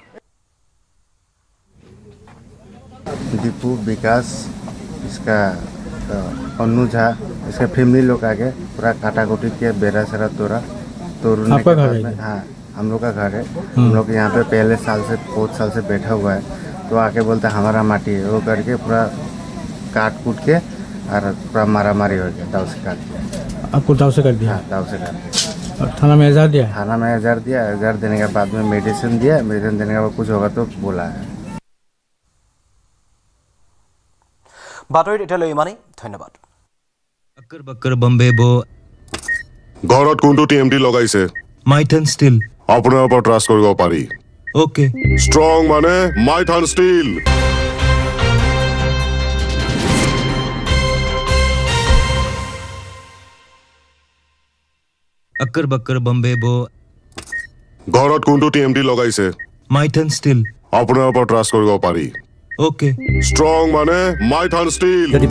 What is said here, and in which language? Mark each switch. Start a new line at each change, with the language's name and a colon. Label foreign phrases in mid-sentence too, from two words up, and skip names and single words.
Hindi: दीपू विकास इसका अन्नू झा इसका फैमिली लोग आगे पूरा काटा कुटी के बेरा सेरा तोड़ने के बाद में हाँ हम लोग का घर है हम लोग यहाँ पे पहले बहुत साल से बैठा हुआ है तो आके बोलते हमारा माटी है वो करके पूरा काट कूट के और पूरा मारा मारी हो गया दाव से काट दिया आपको दाव से कर दिया हाँ दाव से काट दिया थाना में एजाहार दिया थाना में एजाहार देने के बाद में मेडिसिन देने के बाद कुछ होगा तो बोला है
Assamese: বাতৰিত এতিয়ালৈ ইমানেই ধন্যবাদ बक्कर बम्बे बो ঘৰত কোনটো টিএমটি লগাইছে মাইথান ষ্টিল আপোনাৰ ওপৰত ট্ৰাষ্ট কৰিব পাৰি ওকে ষ্ট্ৰং মানে মাইথান ষ্টিল अक्कर बक्कर बम्बे बो ঘৰত কোনটো টিএমটি লগাইছে মাইথান ষ্টিল আপোনাৰ ওপৰত ট্ৰাষ্ট কৰিব পাৰি ওকে ষ্ট্ৰং মানে মাইথান ষ্টিল